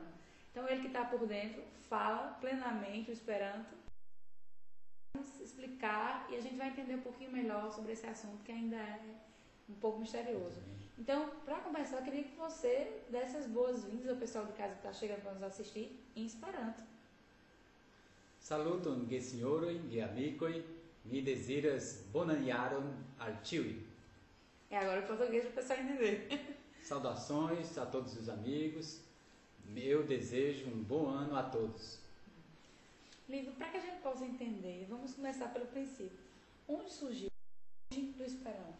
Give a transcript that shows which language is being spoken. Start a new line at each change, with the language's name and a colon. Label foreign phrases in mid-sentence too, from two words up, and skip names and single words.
Portuguese: Então, ele que está por dentro, fala plenamente o Esperanto. Vamos explicar e a gente vai entender um pouquinho melhor sobre esse assunto, que ainda é um pouco misterioso. Então, para começar, eu queria que você desse as boas-vindas ao pessoal de casa que está chegando para nos assistir em Esperanto.
Esperanto: Saluton ge senhoroi, ge amicoi, mi desiras bonan jaron al ĉiuj.
Portuguese: É agora o português para o pessoal entender. Saudações a todos os amigos. Eu desejo um bom ano a todos. Lívio, para que a gente possa entender, vamos começar pelo princípio. Onde surgiu a origem do Esperanto?